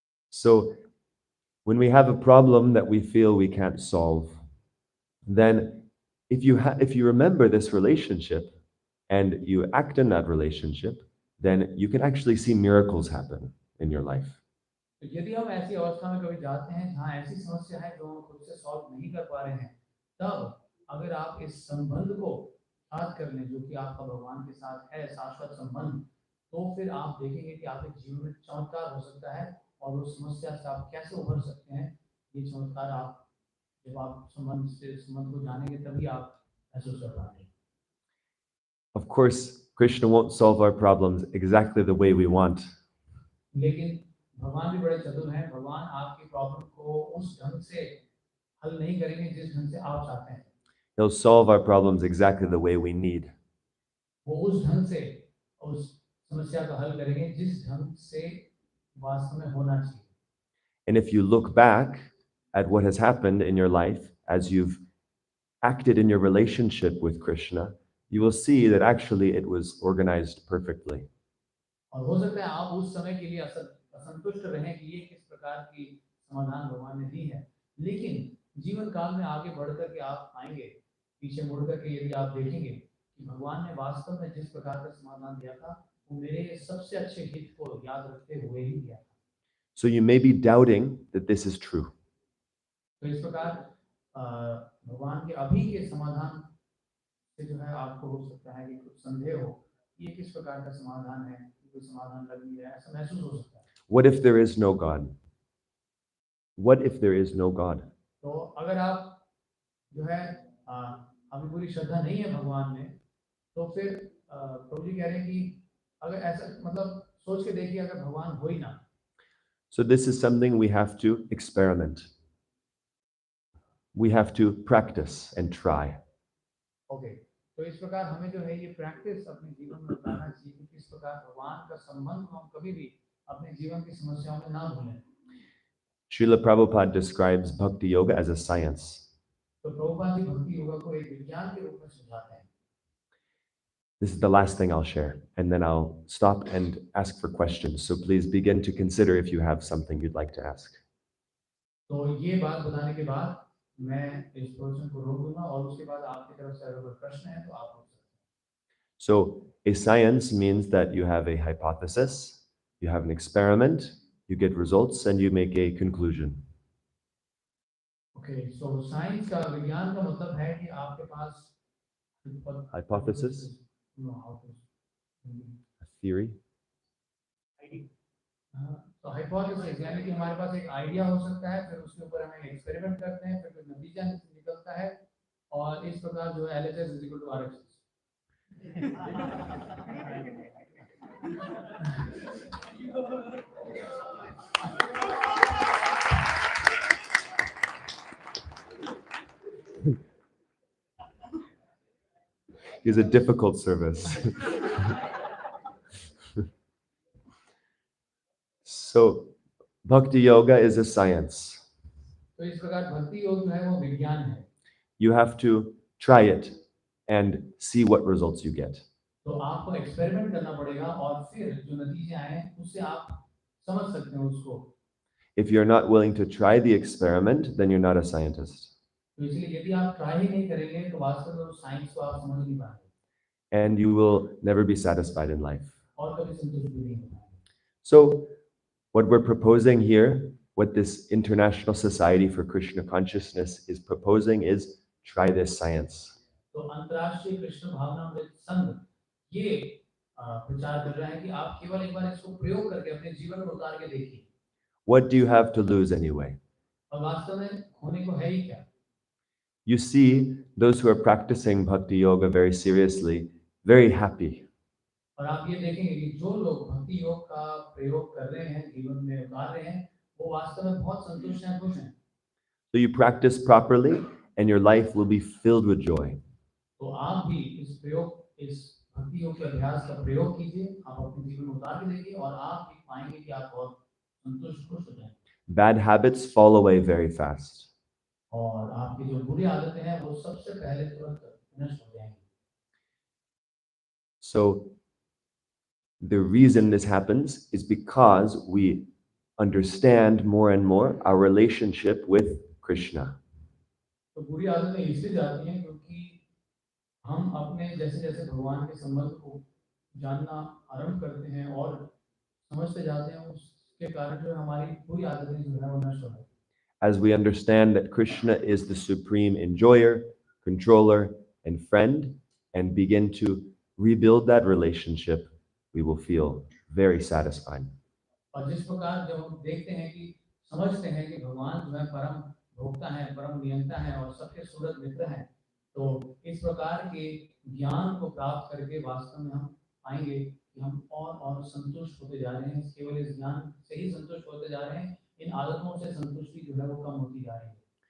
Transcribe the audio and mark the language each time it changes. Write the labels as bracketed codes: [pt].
[en] So, when we have a problem that we feel we can't solve, then if you remember this relationship and you act in that relationship, then you can actually see miracles happen in your life. [hi] तो यदि हम ऐसी अवस्था में कभी जाते हैं जहाँ ऐसी समस्या है जो हम खुद से सॉल्व नहीं कर पा रहे हैं, तब अगर आप इस संबंध को याद कर लें जो कि आपका भगवान के साथ है, शाश्वत संबंध, तो फिर आप देखेंगे कि आपके जीवन में चमत्कार हो सकता है और उस समस्या से आप कैसे उभर सकते हैं। ये चमत्कार आप जब आप संबंध को जानेंगे तभी आप महसूस कर पाएंगे। [en] Of course, Krishna won't solve our problems exactly the way we want. [hi] लेकिन भगवान भी बड़े चतुर हैं। भगवान आपकी प्रॉब्लम को उस ढंग से हल नहीं करेंगे जिस ढंग से आप चाहते हैं। [en] He'll solve our problems exactly the way we need. [hi] वो उस ढंग से उस समस्या का हल करेंगे जिस ढंग से वास्तव में होना चाहिए। [en] And if you look back at what has happened in your life as you've acted in your relationship with Krishna, you will see that actually it was organized perfectly. [hi] और हो सकता है आप उस समय के लिए असंतुष्ट रहें कि ये किस प्रकार की समाधान भगवान ने दी है, लेकिन जीवन काल में आगे बढ़कर के आप पाएंगे, पीछे मुड़कर के यदि आप देखेंगे कि भगवान ने वास्तव में जिस प्रकार का समाधान दिया था वो मेरे सबसे अच्छे हित को याद रखते हुए ही दिया था। [en] So you may be doubting that this is true. [hi] तो इस प्रकार भगवान के अभी के समाधान से जो है आपको हो सकता है कि कुछ संदेह हो, ये किस प्रकार का समाधान है, कोई समाधान लग नहीं रहा है, ऐसा महसूस हो सकता है। [en] What if there is no God? What if there is no God? [hi] तो अगर आप जो है अभी पूरी श्रद्धा नहीं है भगवान में, तो फिर प्रभु जी कह रहे हैं कि अगर ऐसा मतलब सोच के देखिए अगर भगवान हो ही ना। [en] So this is something we have to experiment. We have to practice and try. [hi] Okay, तो इस प्रकार हमें जो है ये प्रैक्टिस अपने जीवन में उतारना चाहिए कि किस प्रकार भगवान का संबंध हम कभी भी अपने जीवन की समस्याओं में ना भूलें। [en] Srila Prabhupada describes Bhakti Yoga as a science. [hi] तो प्रभुपाद जी भक्ति योगा को एक विज्ञान के रूप में समझाते हैं। [en] This is the last thing I'll share, and then I'll stop and ask for questions. So please begin to consider if you have something you'd like to ask. [hi] तो ये बात बताने के बाद मैं इस प्रश्न को रोक दूंगा और उसके बाद आपकी तरफ से अगर कोई प्रश्न है तो आप पूछ सकते हैं। [en] So a science means that you have a hypothesis, you have an experiment, you get results, and you make a conclusion. [hi] Okay, so science का विज्ञान का मतलब है कि आपके पास [en] Hypothesis? No, how to A theory? [hi] तो हाइपोथेसिस यानी कि हमारे पास एक आइडिया हो सकता है, फिर उसके ऊपर हम एक एक्सपेरिमेंट करते हैं, फिर कोई नतीजा निकलता है और इस प्रकार जो है LHS = RHS। [en] Is a difficult service. So, Bhakti Yoga is a science. [hi] तो इस प्रकार भक्ति योग जो है वो विज्ञान है। [en] You have to try it and see what results you get. [hi] तो आपको एक्सपेरिमेंट करना पड़ेगा और फिर जो नतीजे आए उससे आप समझ सकते हैं उसको। [en] If you're not willing to try the experiment, then you're not a scientist. [hi] तो इसलिए यदि आप ट्राई ही नहीं करेंगे तो वास्तव में उस साइंस को आप समझ नहीं पाएंगे [en] And you will never be satisfied in life. [hi] और कभी संतुष्ट भी नहीं हो पाएंगे। [en] So, what we're proposing here, what this International Society for Krishna Consciousness is proposing, is try this science. [hi] तो अंतर्राष्ट्रीय कृष्ण भावनामृत संघ ये प्रचार कर रहा है कि आप केवल एक बार इसको प्रयोग करके अपने जीवन में उतार के देखिए। [en] What do you have to lose anyway? [hi] और वास्तव में होने को है ही क्या? [en] You see those who are practicing bhakti yoga very seriously, very happy. [hi] और आप ये देखेंगे कि जो लोग भक्ति योग का प्रयोग कर रहे हैं, जीवन में उतार रहे हैं, वो वास्तव में बहुत संतुष्ट हैं, खुश हैं। [en] So you practice properly and your life will be filled with joy. [hi] तो आप भी इस भक्ति योग के अभ्यास का प्रयोग कीजिए, आप अपने जीवन में उतार के देखिए और आप भी पाएंगे कि आप बहुत संतुष्ट, खुश हो जाएंगे। [en] Bad habits fall away very fast. [hi] और आपकी जो बुरी आदतें हैं वो सबसे पहले तुरंत नष्ट हो जाएंगी। [en] So the reason this happens is because we understand more and more our relationship with Krishna. [hi] तो बुरी आदतें इसलिए जाती हैं क्योंकि हम अपने जैसे जैसे भगवान के संबंध को जानना आरंभ करते हैं और समझते जाते हैं, उसके कारण जो हमारी बुरी आदतें जो है वो नष्ट हो जाती हैं। [en] As we understand that Krishna is the supreme enjoyer, controller, and friend, and begin to rebuild that relationship, we will feel very satisfied. [hi] और जिस प्रकार जब हम देखते हैं कि समझते हैं कि भगवान जो है परम भोक्ता है, परम नियंता है और सबके सूरत मित्र हैं, तो इस प्रकार के ज्ञान को प्राप्त करके वास्तव में हम पाएंगे कि हम और संतुष्ट होते जा रहे हैं। केवल इस ज्ञान से ही संतुष्ट होते जा रहे हैं, इन आदतों से संतुष्टि जो है वो कम होती जा रही है।